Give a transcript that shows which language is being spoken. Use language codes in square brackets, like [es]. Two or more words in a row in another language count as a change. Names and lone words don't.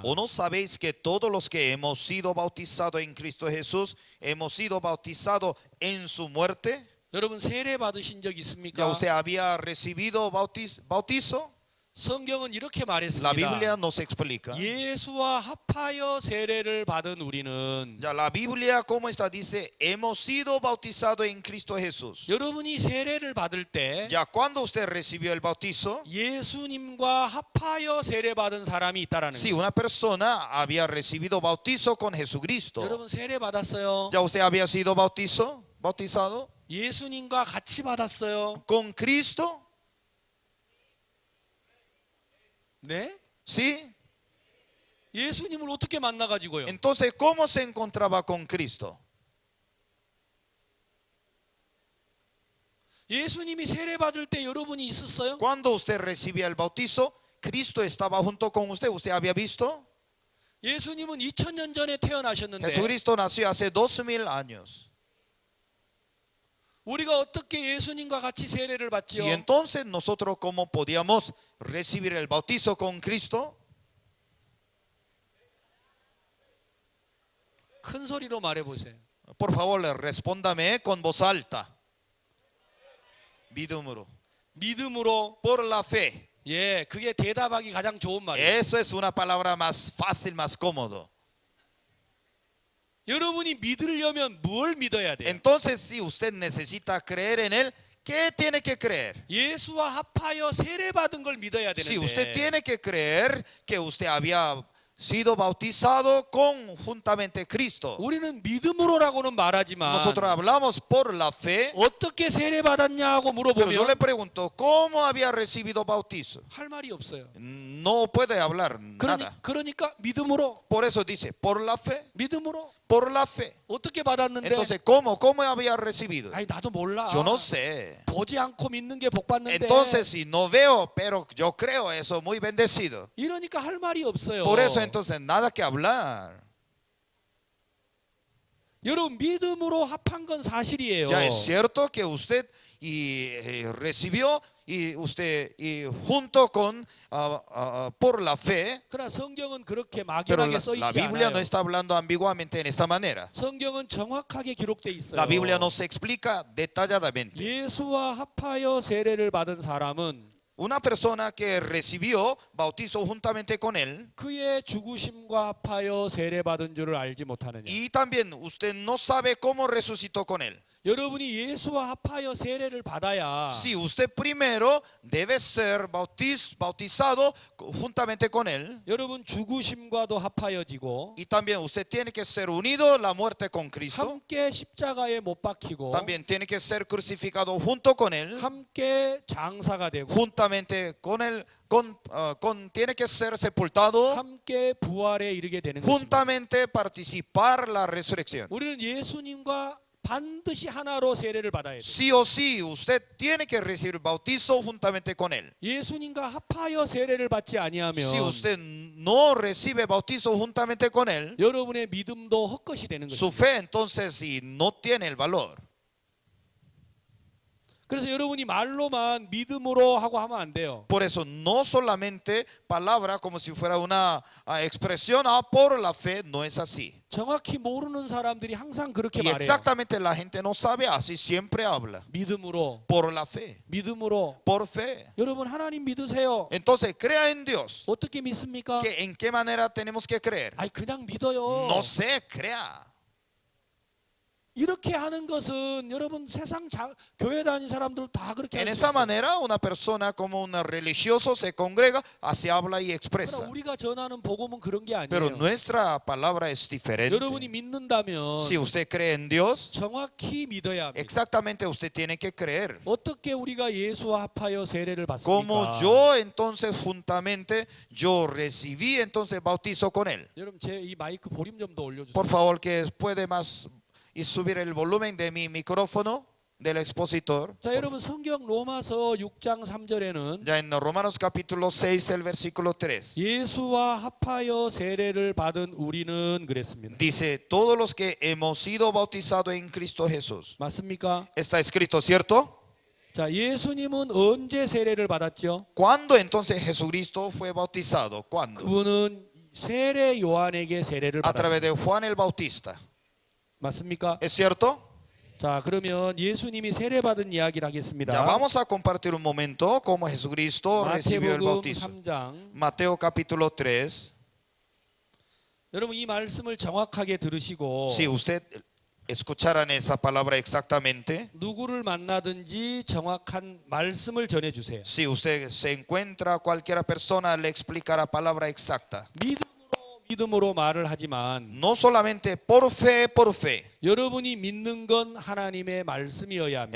[es] ¿O no sabéis que todos los que hemos sido bautizados en Cristo Jesús, hemos sido bautizados en su muerte? [ko] 여러분 세례 받으신 적 [es] ¿Ya [ko] 있습니까? [es] usted había recibido bautizo? [ko] 성경은 이렇게 [es] La [ko] 말했습니다. [es] Biblia nos explica. [ko] 예수와 합하여 세례를 받은 우리는 [es] Ya la Biblia, ¿cómo está? Dice, hemos sido bautizados en Cristo Jesús. [ko] 여러분이 세례를 받을 때 [es] Ya cuando usted recibió el bautizo, [ko] 예수님과 합하여 세례받은 사람이 있다라는 [es] si [ko] 거예요. [es] una persona había recibido bautizo con Jesucristo, [ko] 여러분 세례 받았어요. [es] ya usted había sido bautizado [ko] 예수님과 같이 받았어요. [es] con Cristo. [ko] 네? [es] ¿Sí? [ko] 예수님을 어떻게 만나가지고요? [es] Entonces, ¿cómo se encontraba con Cristo? [ko] 예수님이 세례 받을 때 여러분이 있었어요? [es] Cuando usted recibía el bautizo, Cristo estaba junto con usted. ¿Usted había visto? [ko] 예수님은 2000년 전에 태어나셨는데 [es] Jesucristo nació hace 2000 años. [ko] 우리가 어떻게 예수님과 같이 세례를 받지요? [es] Y entonces nosotros, ¿cómo podíamos recibir el bautizo con Cristo? [ko] 큰 소리로 말해보세요. [es] Por favor, respóndame con voz alta. [ko] 믿음으로. 믿음으로. [es] Por la fe. [ko] 예, 그게 대답하기 가장 좋은 말이에요. [es] Eso es una palabra más fácil, más cómodo. [ko] 여러분이 믿으려면 뭘 믿어야 돼요? [es] Entonces, si usted necesita creer en Él, ¿qué tiene que creer? [ko] 예수와 합하여 세례 받은 걸 믿어야 되는데. [es] Si usted tiene que creer que usted había sido bautizado conjuntamente Cristo. [ko] 우리는 믿음으로라고는 말하지만 [es] Nosotros hablamos por la fe, [ko] 어떻게 세례 받았냐고 [es] pero yo le [ko] 물어보면 [es] pregunto, ¿cómo había recibido bautizo? [ko] 할 말이 없어요. [es] No puede hablar nada. [ko] 그러니까 믿음으로, [es] Por eso dice, por la fe, [ko] 믿음으로 [es] por la fe. [ko] 어떻게 받았는데? [es] Entonces, ¿cómo había recibido? [ko] 아니 나도 몰라. [es] Yo no sé. [ko] 보지 않고 믿는 게 복 받는데. [es] Entonces, si no veo, pero yo creo eso, muy bendecido. [ko] 이러니까 할 말이 없어요. [es] Por eso, entonces, nada que hablar. [ko] 여러분 믿음으로 합한 건 사실이에요. [es] Ya es cierto que usted recibió y usted junto con por la fe, [ko] 그러나 성경은 그렇게 [es] pero [ko] 막연하게 써 [es] la [ko] 있지 [es] Biblia [ko] 않아요. [es] no está hablando ambiguamente en esta manera. [ko] 성경은 정확하게 기록돼 있어요. [es] La Biblia nos explica detalladamente. [ko] 예수와 합하여 세례를 받은 사람은 [es] Una persona que recibió bautizo juntamente con él, [ko] 그의 죽으심과 합하여 세례 받은 줄을 알지 못하느냐. [es] y también usted no sabe cómo resucitó con él. [ko] 여러분이 예수와 합하여 세례를 받아야 [es] Si usted primero debe ser bautizado juntamente con él, [ko] 여러분 죽으심과도 합하여지고 [es] y también usted tiene que ser unido a la muerte con Cristo, [ko] 함께 십자가에 못 박히고 [es] también tiene que ser crucificado junto con él, [ko] 함께 장사가 되고 [es] juntamente con él, tiene que ser sepultado, [ko] 함께 부활에 이르게 되는 것입니다. [es] juntamente participar la resurrección. [ko] 우리는 예수님과 반드시 하나로 세례를 받아야 돼요. [es] Sí o sí, usted tiene que recibir el bautizo juntamente con él. [ko] 예수님과 합하여 세례를 받지 아니하면 [es] Si usted no recibe bautizo juntamente con él, [ko] 여러분의 믿음도 헛것이 되는 [es] su [ko] 것입니다. [es] fe entonces sí, no tiene el valor. [ko] 그래서 여러분이 말로만 믿음으로 하고 하면 안 돼요. [es] Por eso no solamente palabra como si fuera una expresión por la fe, no es así. [ko] 정확히 모르는 사람들이 항상 그렇게 [es] Y [ko] 말해요. [es] exactamente la gente no sabe, así siempre habla. [ko] 믿음으로, [es] Por la fe, [ko] 믿음으로. [es] por fe. [ko] 여러분 하나님 믿으세요. [es] Entonces crea en Dios. [ko] 어떻게 믿습니까? [es] ¿En qué manera tenemos que creer? [ko] 아니 그냥 믿어요. [es] No sé, crea. [ko] 이렇게 하는 것은 여러분 세상 교회 다니는 사람들 다 그렇게 [es] En [ko] 하는 [es] esa [ko] 거예요. [es] manera, una persona como un religioso se congrega, así habla y [ko] 그러나 [es] expresa. [ko] 우리가 전하는 복음은 그런 게 [es] Pero [ko] 아니에요. [es] nuestra palabra es diferente. [ko] 여러분이 믿는다면 [es] Si usted cree en Dios, [ko] 정확히 믿어야 합니다. [es] exactamente usted tiene que creer. [ko] 어떻게 우리가 예수와 합하여 세례를 [es] Como [ko] 받습니까? [es] yo entonces juntamente, yo recibí entonces bautizo con él. [ko] 여러분 제 이 마이크 볼륨 좀 더 올려주세요. [es] Por favor, que puede más y subir el volumen de mi micrófono del expositor. [ko] 자 여러분 성경 로마서 6장 3절에는 [es] Ya en Romanos capítulo 6, el versículo 3. [ko] 예수와 합하여 세례를 받은 우리는 그랬습니다. [es] Dice, todos los que hemos sido bautizados en Cristo Jesús. [ko] 맞습니까? [es] Está escrito, ¿cierto? [ko] 자 예수님은 언제 세례를 받았죠? [es] ¿Cuándo entonces Jesucristo fue bautizado? ¿Cuándo? [ko] 그분은 세례 요한에게 세례를 [es] A través [ko] 받았습니다. [es] de Juan el Bautista. [ko] 맞습니까? [es] ¿Es cierto? [ko] 자 그러면 예수님이 세례 받은 이야기를 하겠습니다. [es] Ya vamos a compartir un momento cómo Jesucristo recibió el [ko] 마태복음 [es] bautizo. [ko] 3장. [es] Mateo capítulo 3. [ko] 여러분 이 말씀을 정확하게 들으시고 [es] Si usted escucharan esa palabra exactamente, [ko] 누구를 만나든지 정확한 말씀을 전해 주세요. [es] si usted se encuentra cualquier persona, le explicará palabra exacta. [ko] 믿음으로 믿음으로 말을 하지만 [es] no solamente por fe. [ko] 여러분이 믿는 건 하나님의 말씀이어야 합니다.